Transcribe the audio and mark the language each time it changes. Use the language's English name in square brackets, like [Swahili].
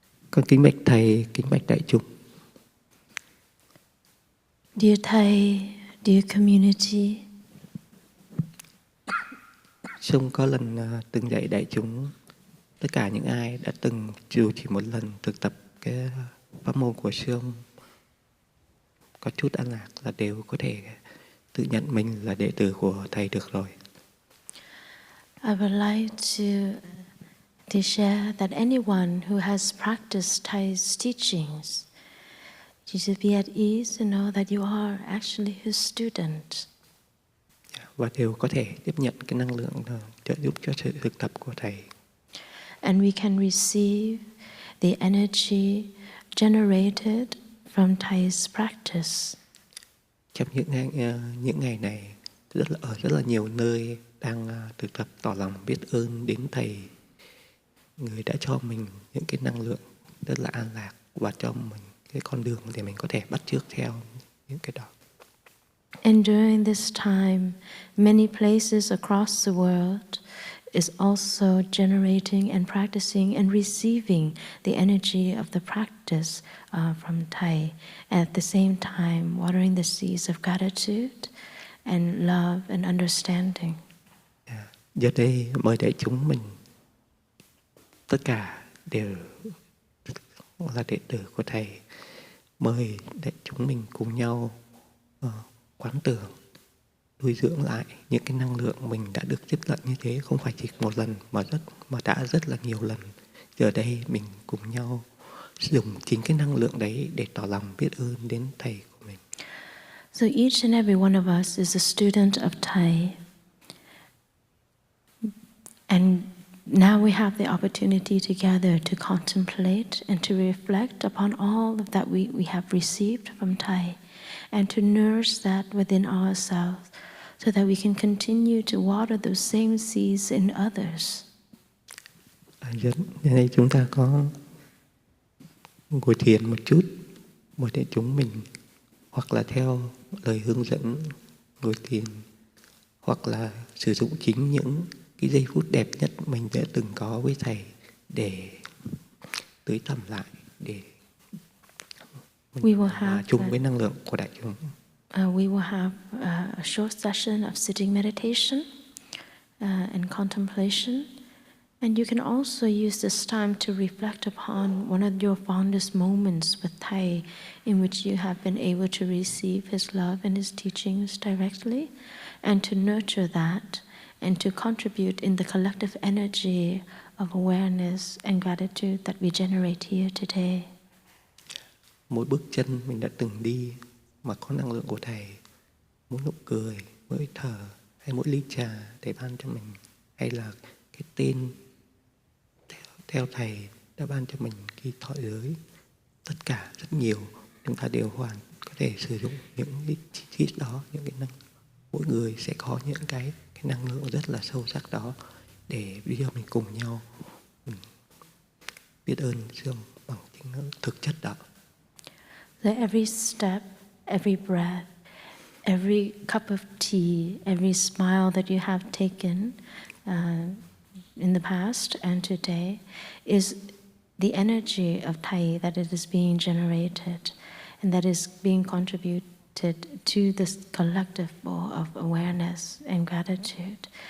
[Vietnamese] Con kính bạch thầy, kính bạch đại chúng. [English] Dear Thai, dear community, [Vietnamese] Sông có lần từng dạy đại chúng, tất cả những ai đã từng dù chỉ một lần thực tập cái pháp môn của Sông có chút an lạc là đều có thể tự nhận mình là đệ tử của thầy được rồi. [English] I would like to share that anyone who has practiced Thai's teachings, you should be at ease and know that you are actually his student. [Vietnamese] Và đều có thể tiếp nhận cái năng lượng trợ giúp cho sự thực tập của thầy. [English] And we can receive the energy generated from Thai's practice. [Vietnamese] Trong những ngày này ở rất là nhiều nơi đang thực tập tỏ lòng biết ơn đến thầy, người đã cho mình những cái năng lượng rất là an lạc và cho mình cái con đường để mình có thể bắt chước theo những cái đó. [English] And during this time, many places across the world is also generating and practicing and receiving the energy of the practice from Thai. At the same time, watering the seeds of gratitude and love and understanding. [Vietnamese] Giờ đây mời đại chúng mình tất cả đều là đệ tử của thầy. Mời đại chúng mình cùng nhau quán tưởng, nuôi dưỡng lại những cái năng lượng mình đã được tiếp nhận như thế, không phải chỉ một lần mà đã rất là nhiều lần. Giờ đây mình cùng nhau dùng chính cái năng lượng đấy để tỏ lòng biết ơn đến thầy của mình. [English] So each and every one of us is a student of Thai. And now we have the opportunity together to contemplate and to reflect upon all of that we have received from Thai, and to nourish that within ourselves so that we can continue to water those same seeds in others. [Vietnamese] Giờ đây chúng ta có ngồi thiền một chút, mời đại chúng mình hoặc là theo lời hướng dẫn ngồi thiền, hoặc là sử dụng chính những cái giây phút đẹp nhất mình đã từng có với thầy để tưới tẩm lại, để chung với năng lượng của đại chúng. [English] We will have a short session of sitting meditation and contemplation. And you can also use this time to reflect upon one of your fondest moments with Thai, in which you have been able to receive his love and his teachings directly, and to nurture that, and to contribute in the collective energy of awareness and gratitude that we generate here today. [Vietnamese] Mỗi bước chân mình đã từng đi mà có năng lượng của thầy, mỗi nụ cười, mỗi thở, hay mỗi ly trà thầy ban cho mình, hay là cái tên theo thầy đã ban cho mình khi thọ giới, tất cả rất nhiều, chúng ta đều có thể sử dụng những cái chi tiết đó, những cái năng, mỗi người sẽ có những cái năng lượng rất là sâu sắc đó, để bây giờ mình cùng nhau biết ơn Dương bằng chính thực chất đó. [English] So every step, every breath, every cup of tea, every smile that you have taken in the past and today is the energy of Thai that it is being generated, and that is being contributed to this collective bowl of awareness and gratitude.